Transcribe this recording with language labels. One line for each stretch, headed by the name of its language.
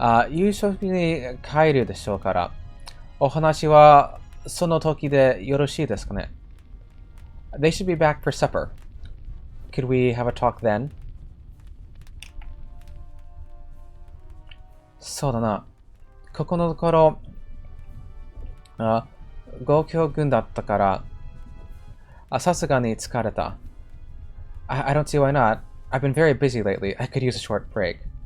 Japanese: 夕食に帰るでしょうから、お話はその時でよろしいですかね。
English: They should be back for supper. Could we have a talk then?
Japanese: そうだな。ここのところ、合教軍だったから、さすがに疲れた。
English: I don't see why not. I've been very busy lately. I could use a short break.